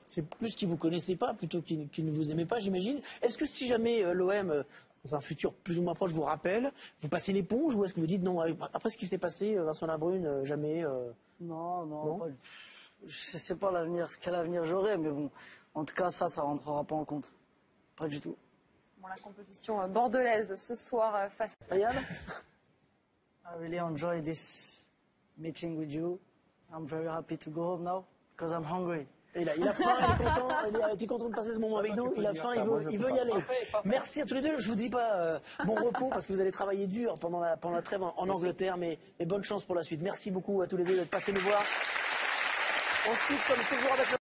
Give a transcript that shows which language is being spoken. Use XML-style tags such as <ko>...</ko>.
<fr>C'est plus qu'ils ne vous connaissaient pas plutôt qu'ils ne vous aimaient pas, j'imagine. Est-ce que si jamais l'OM, dans un futur plus ou moins proche, vous rappelle, vous passez l'éponge ou est-ce que vous dites non, après ce qui s'est passé, Vincent Labrune, jamais Non. Je ne sais pas quel avenir j'aurai, mais bon, en tout cas, ça ne rentrera pas en compte. Pas du tout. Bon, la composition bordelaise ce soir face à Riyad?</fr> <en>I really enjoy this meeting with you. I'm very happy to go home now because I'm hungry.</en> <fr>Il a faim, il est content, il était content de passer ce moment avec nous, il a faim, il veut y aller. Merci à tous les deux, je vous dis pas bon repos parce que vous allez travailler dur pendant la trêve en Angleterre, mais bonne chance pour la suite. Merci beaucoup à tous les deux d'être passés nous voir. On se quitte comme toujours avec</fr>